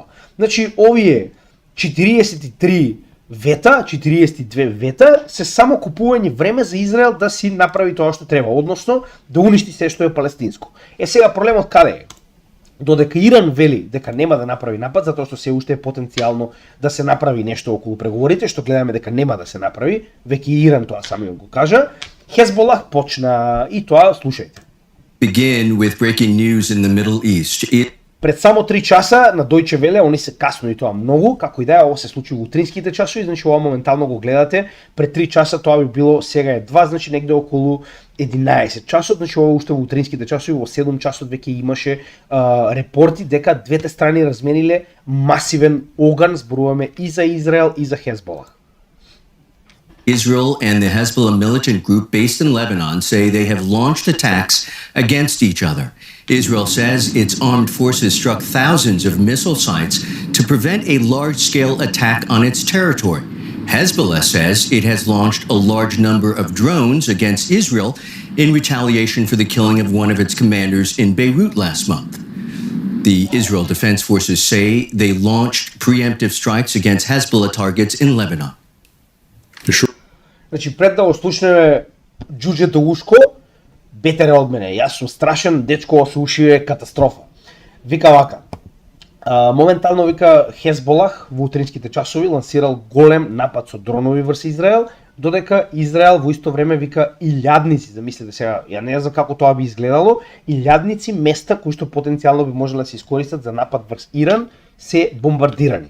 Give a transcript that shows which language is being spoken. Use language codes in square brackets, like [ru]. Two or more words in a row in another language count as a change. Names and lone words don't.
[mk] Значи овие 43 вета, 42 вета се само купување време за Израел да си направи тоа што треба, односно да уништи се што е палестинско. Сега проблемот каде е? Додека Иран вели дека нема да направи напад, затоа што се уште е потенцијално да се направи нешто околу преговорите, што гледаме дека нема да се направи, веќе Иран тоа самиот го кажа, Хезболах почна и тоа, слушајте. [en] Begin with breaking news in the Middle East. [mk] Пред само 3 часа на Deutsche Welle, они се касно и тоа многу, како и да е, ова се случи во утринските часови, значи ова моментално го гледате, пред 3 часа тоа би било, сега е 2, значи негде околу 11 часот, значи ова уште во утринските часови, во 7 часот веќе имаше репорти дека двете страни размениле масивен оган, зборуваме и за Израел и за Хезболах. [en] Israel and the Hezbollah militant group based in Lebanon say they have launched attacks against each other. Israel says its armed forces struck thousands of missile sites to prevent a large-scale attack on its territory. Hezbollah says it has launched a large number of drones against Israel in retaliation for the killing of one of its commanders in Beirut last month. The Israel Defense Forces say they launched preemptive strikes against Hezbollah targets in Lebanon. [mk] Значи, пред да го слушнеме џуџето ушко, бетере од мене. Јас сум страшен, дечко со уши е катастрофа. Вика вака. Моментално вика Хезболах во утринските часови лансирал голем напад со дронови врз Израел, додека Израел во исто време вика илјадници, замислете сега, ја не знам како тоа би изгледало, илјадници места кои што потенцијално би можеле да се искористат за напад врз Иран се бомбардирани.